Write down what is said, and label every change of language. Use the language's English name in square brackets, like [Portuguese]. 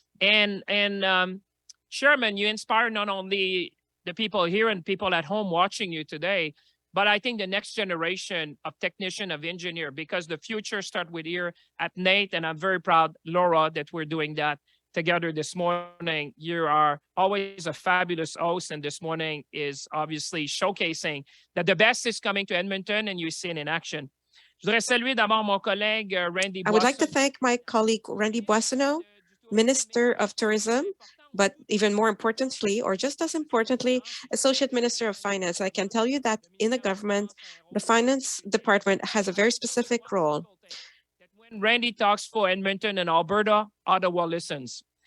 [English] And Chairman, you inspire not only the people here and people at home watching you today, but I think the next generation of technician, of engineer, because the future starts with here at NATE, and I'm very proud, Laura, that we're doing that together this morning. You are always a fabulous host, and this morning is obviously showcasing that the best is coming to Edmonton, and you see it in action. [French] Je voudrais saluer d'abord mon collègue Randy [English] I would like to thank my colleague Randy Boissonneau, Minister of Tourism, but even more importantly, or just as importantly, Associate Minister of Finance. I can tell you that in the government, the finance department has a very specific role. When Randy talks for Edmonton and Alberta, Ottawa listens.